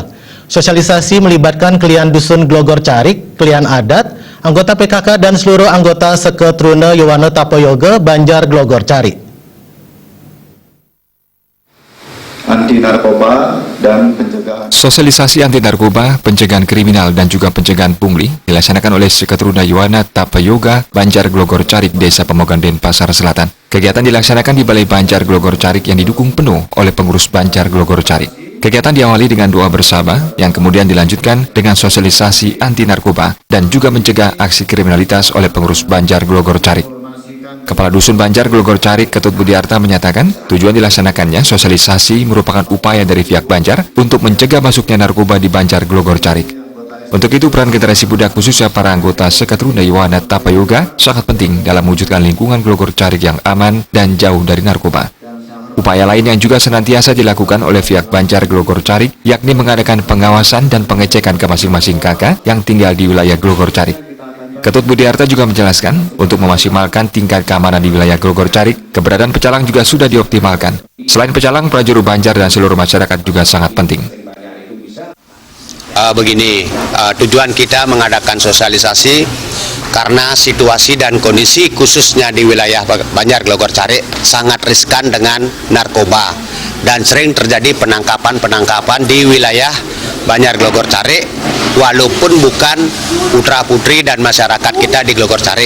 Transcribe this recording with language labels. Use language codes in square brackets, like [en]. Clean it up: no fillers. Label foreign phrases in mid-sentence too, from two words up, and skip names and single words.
[id] Sosialisasi melibatkan klien dusun Glogor Carik, klien adat, anggota PKK dan seluruh anggota Seketruna Yowana Tapoyoga Banjar Glogor Carik. Anti narkoba dan pencegahan. Sosialisasi anti narkoba, pencegahan kriminal dan juga pencegahan pungli dilaksanakan oleh Seketruna Yowana Tapoyoga Banjar Glogor Carik, Desa Pemogan, Denpasar Selatan. Kegiatan dilaksanakan di Balai Banjar Glogor Carik yang didukung penuh oleh pengurus Banjar Glogor Carik. Kegiatan diawali dengan doa bersama yang kemudian dilanjutkan dengan sosialisasi anti narkoba dan juga mencegah aksi kriminalitas oleh pengurus Banjar Glogor Carik. Kepala Dusun Banjar Glogor Carik, Ketut Budiarta, menyatakan tujuan dilaksanakannya sosialisasi merupakan upaya dari pihak Banjar untuk mencegah masuknya narkoba di Banjar Glogor Carik. Untuk itu, peran generasi muda khususnya para anggota Seketruna Yowana Tapoyoga sangat penting dalam mewujudkan lingkungan Glogor Carik yang aman dan jauh dari narkoba. Upaya lain yang juga senantiasa dilakukan oleh pihak Banjar Glogor Carik yakni mengadakan pengawasan dan pengecekan ke masing-masing kakak yang tinggal di wilayah Glogor Carik. Ketut Budiarta juga menjelaskan, untuk memaksimalkan tingkat keamanan di wilayah Glogor Carik, keberadaan pecalang juga sudah dioptimalkan. Selain pecalang, prajurit Banjar dan seluruh masyarakat juga sangat penting. Tujuan kita mengadakan sosialisasi karena situasi dan kondisi khususnya di wilayah Banjar Glogor Carik sangat riskan dengan narkoba dan sering terjadi penangkapan di wilayah Banjar Glogor Carik walaupun bukan putra-putri dan masyarakat kita di Glogor Carik.